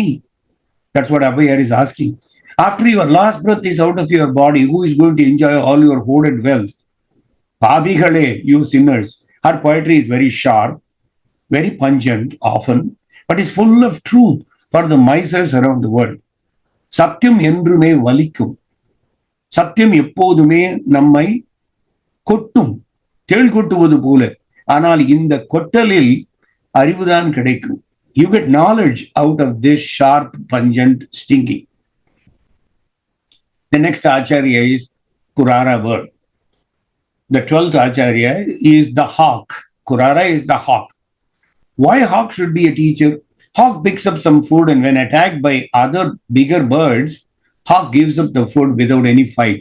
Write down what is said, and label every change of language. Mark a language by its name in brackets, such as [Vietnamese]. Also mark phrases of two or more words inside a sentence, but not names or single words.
[English] That's what Acharyas is asking. After your last breath is out of your body, who is going to enjoy all your hoarded wealth? Pabhigale, you sinners. Her poetry is very sharp, very pungent often, but is full of truth for the misers around the world. [Tamil] சத்யம் என்றுமே வலிக்கும். Satyam எப்போதுமே நம்மை கொட்டும், தேள் கொட்டுவது போல. ஆனால் இந்த கொட்டலில் அறிவுதான் கிடைக்கும். [English] You get knowledge out of this sharp, pungent, stinging. The next Acharya is Kurara bird. The 12th Acharya is the hawk. Kurara is the hawk. Why hawk should be a teacher? Hawk picks up some food and when attacked by other bigger birds, hawk gives up the food without any fight.